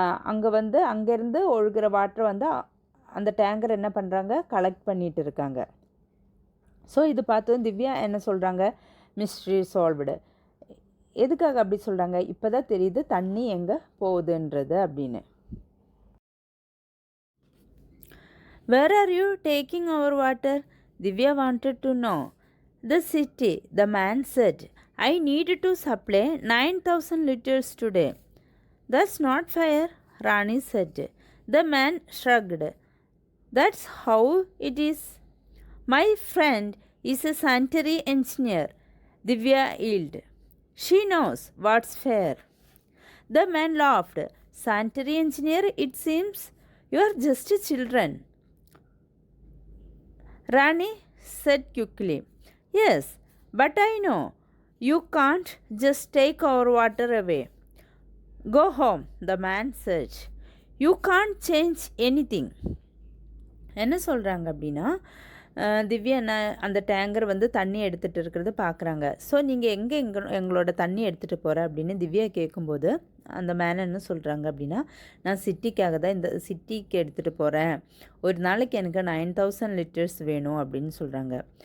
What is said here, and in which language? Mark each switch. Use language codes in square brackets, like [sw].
[ta] அங்கே அங்கேருந்து ஒழுகிற வாட்டரை அந்த டேங்கர் என்ன பண்ணுறாங்க, கலெக்ட் பண்ணிகிட்டு இருக்காங்க. ஸோ இது பார்த்து திவ்யா என்ன சொல்கிறாங்க, மிஸ்ட்ரி சால்வ்டு. எதுக்காக அப்படி சொல்கிறாங்க, இப்போ தான் தெரியுது தண்ணி எங்கே போகுதுன்றது அப்படின்னு. [en] Where are you taking our water? Divya wanted to know. The city, the man said. I need to supply 9,000 liters today. That's not fair, Rani said. The man shrugged. That's how it is. My friend is a sanitary engineer, Divya yelled. She knows what's fair. The man laughed. Sanitary engineer, it seems you are just children. Rani said quickly. Yes, but I know. You can't just take our water away. Go home, the man said. You can't change anything. [ta] என்ன சொல்கிறாங்க அப்படின்னா, திவ்யா அந்த tanker தண்ணி எடுத்துகிட்டு இருக்கிறத பார்க்குறாங்க. So நீங்கள் எங்களோட தண்ணி எடுத்துகிட்டு போகிற அப்படின்னு திவ்யா கேட்கும்போது அந்த மேன் என்ன சொல்கிறாங்க அப்படின்னா, நான் சிட்டிக்காக தான் இந்த சிட்டிக்கு எடுத்துகிட்டு போகிறேன், ஒரு நாளைக்கு எனக்கு 9,000 லிட்டர்ஸ் வேணும் அப்படின்னு சொல்கிறாங்க.